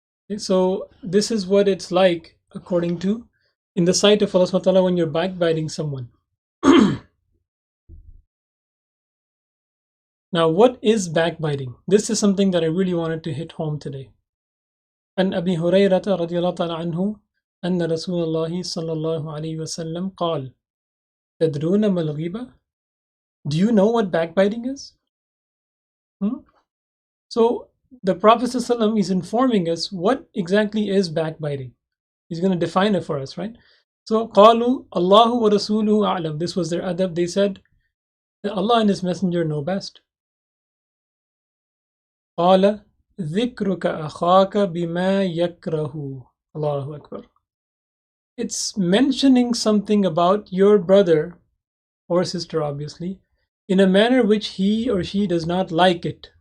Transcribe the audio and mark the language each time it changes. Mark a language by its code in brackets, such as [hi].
[en] Okay, so this is what it's like according to, in the sight of Allah subhanahu wa ta'ala, when you're backbiting someone. Now, what is backbiting? This is something that I really wanted to hit home today. [ar] عن أبي هريرة رضي الله تعالى عنه أن رسول الله صلى الله عليه وسلم قال تدرون ما الغيبة? [en] Do you know what backbiting is? So the Prophet ﷺ is informing us what exactly is backbiting. He's going to define it for us, right? [ar] So قالوا الله ورسوله أعلم. [en] This was their adab. They said that Allah and His Messenger know best. [ar] قال ذكرك أخاك بما يكره. Allahu Akbar. [en] It's mentioning something about your brother or sister, obviously, in a manner which he or she does not like.